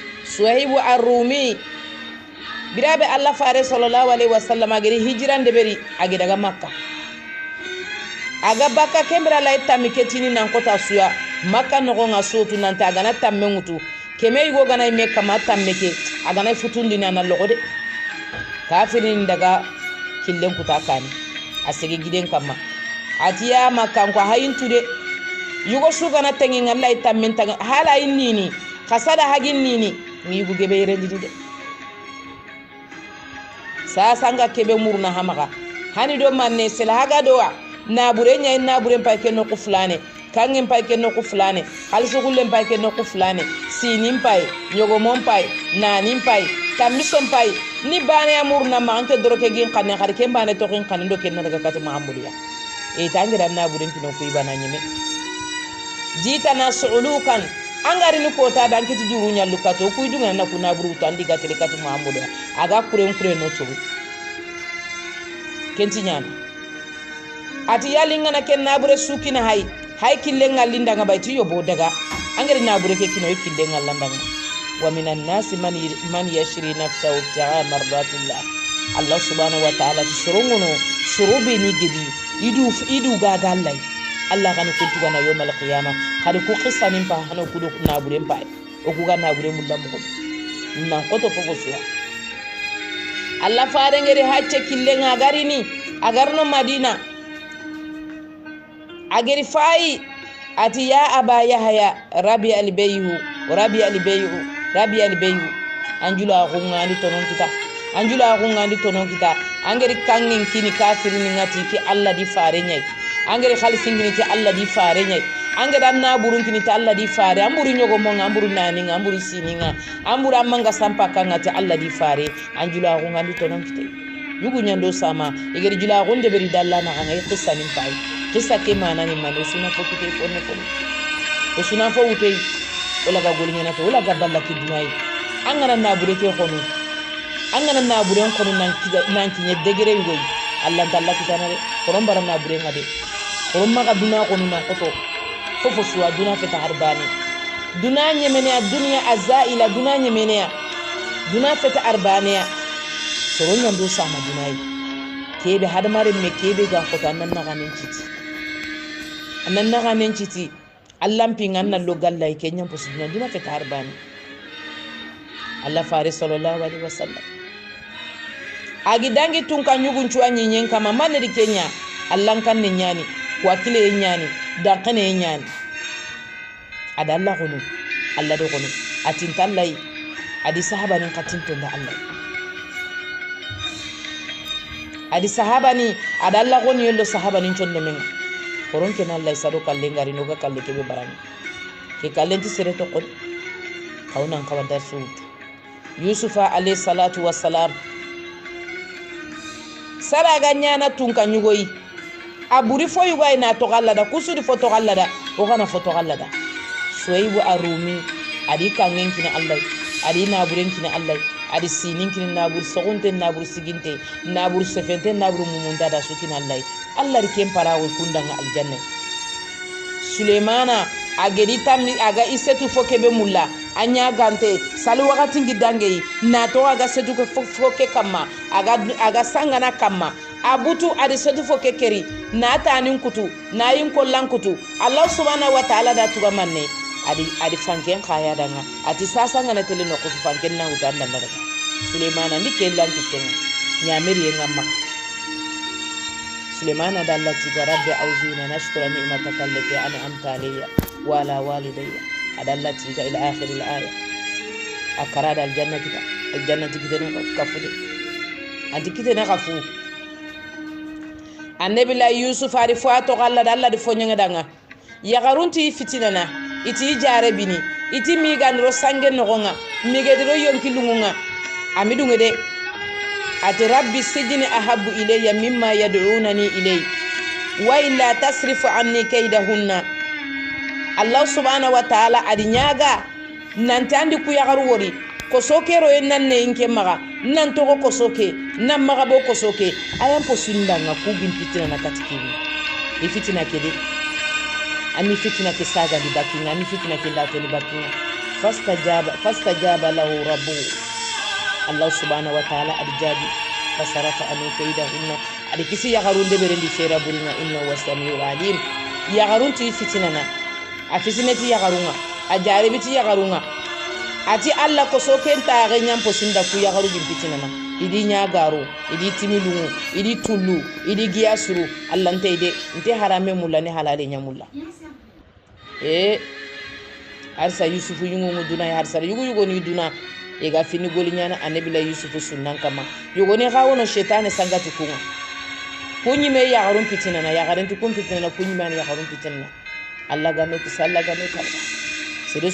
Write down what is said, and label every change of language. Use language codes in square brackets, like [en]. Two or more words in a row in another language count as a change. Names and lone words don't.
[snk] Suhaibu ar-Rumi birabe Allah fare [ar] صلى الله عليه وسلم [snk] agiri hijran de beri agi daga Makka aga baka kembra la itammi ketini nan kota suya Makka no nga sotu nan ta gana tamme ngutu keme yugo gana me kama tamme ke aga na futundi nan logode kafirin daga killen kuta kani asege giden kama atiya Makka ko hayintude yugo su gana tangi ngalla itamme tanga hala innini kasada hagin nini mi yugo gebe rendi de sanga kebe murna hamaga hani do manne sela haga doa nabure nya nabure pa ke no ku fulane kangin pa ke no ku fulane halsu gulle pa ke no ku fulane sinin pai nyogo mon pai nanin pai kamison pai ni bane amurna ma ante doroke gin kanne khar ke bane to gin kanne do ken daga katu mahamudiya e tangira nabure kino ku ibana nyime jita na suulukan angari ni kota dan kiti juru nya lukato ku idunga na kuna buru tandi ga tele katu mahamudiya aga kuren no to kenti nyana ati yalinga na ken nabure sukina hay killenga linda nga bayti yobo daga angari nabure ke kino killenga landanga [ar] ومن الناس من يشري نفسه ابتغاء مرضات الله الله سبحانه وتعالى [snk] tisurungono surubi ni gidi idu ga gallai Allah kan kuntu gana [ar] يوم القيامة [snk] kada ku qissanin pa hano kudo nabure pa o ku ga nabure mullamu ko nan koto fofo suwa Allah faare ngere hacce killenga garini agarno Madina ageri fai ati ya aba yahya rabi albayhu anjula ngani tonon kita angeri kangin kini kafirin ngati ki Allah di faare nyai angeri khalisin kini ki Allah di faare nyai angeri anna burun kini ta Allah di faare amburi nyogo monga amburu nani amburu sininga amburu amanga sampa kangati Allah di faare anjula ngani tonon kita yugu nyando sama igeri jula gonde beri dalla na ngai qissanin pai qissa ke mana ni mano suna fo kite fo suna fo utei wala ga golinya na to wala ga balla ki dunai angana na bure ke khonu angana na bure khonu nan kinye degere yugo Allah dalla ki tanare koron bara na bure ngade koron maga duna khonu na koto fofo suwa duna feta harbani duna nyemene dunya azaila duna nyemene duna feta arbaniya soron yando sama dunai kebe hadmarin me kebe ga ko tan nan ganin citi Allah pingan nan lo gallai kenyan posudna duna fe tarbani Allah fare [ar] صلى الله عليه وسلم [snk] agi dangi tun kan yugun cuwa nyen kama manri kenya Allah kan ne nyani wakile nyani dan kane nyani ada Allah kono Allah do kono atin tallai adi sahaba nin katinto da Allah adi sahaba ni ada Allah kono yello sahaba nin chonde men koron ken Allah sado kalle ngari no ga kalle ke be barani ke kalle ti sere to kon kawnan kawada su Yusufa [ar] عليه الصلاة والسلام [snk] sara ganya na tun kan yugoyi aburi fo yugay na to gallada kusudi fo to gallada o kana fo to gallada Suhaibu ar-Rumi adi kangen kina Allah adi na buren kina Allah adi sinin kina nabur sogunte nabur siginte nabur sefente nabur mumunda da sukina Allah rikem parawo kundanga aljanna Sulemana agedi tammi aga isetu fokebe mulla anya gante salu wakati ngidange na to aga setu foke kama aga sangana kama abutu adi setu foke keri na tanin kutu na yin kollan kutu [ar] الله سبحانه وتعالى [snk] da tuga manne adi fanken kaya danga ati sasa ngana tele no kufu fanken na utanda daga Sulemana ndike lanti kenga nyamiri ngamma Sulemana dalla tiga [ar] رب أوزعني أن أشكر نعمتك التي أنعمت علي وعلى والدي [snk] adalla tiga [ar] إلى آخر الآية [snk] akarada al-jannati kita ne kafude anti kita ne kafu annabi la Yusuf ari fato galla dalla di fonyanga danga ya garunti fitinana iti jare bini iti mi ganro sange nogonga mi gedro yonkilunga amidunge de ati [ar] رب السجن أحب إلي مما يدعونني إليه و وإلا تصرف عني كيدهن الله سبحانه وتعالى [snk] adinyaga nanti andi ku yagaru wori ko sokero en nanne inke maga nan to ko soke nan maga bo ko soke ayam po sundanga ku bin fitina na katikini e fitina kede ani fitina ke saga di bakinga ani fitina ke dato di bakinga [ar] فاستجاب له ربه الله سبحانه وتعالى [snk] adjabi [ar] فصرف عنه كيدهن [snk] adi kisi yagarunde berendi fera buringa [ar] إنه هو السميع العليم [snk] yagarunti fitinana a fitinati yagarunga a jaribiti yagarunga ati Allah ko so kenta ga nyampo sinda ku yagaru bitinana idi nyagaru idi timilungu idi tullu idi giyasuru Allah nteide nte harame mulla ne halale nyamulla arsa yusufu yungu duna harsa yugo ni duna e ga fini goli nyana annabi la yusufu sunnan kama yugo ne gawono shaytan sangati kunga kunyi me yagarun fitinana yagarin tu kun fitinana kunyi man yagarun fitinana Allah ga no kisalla ga no kala sede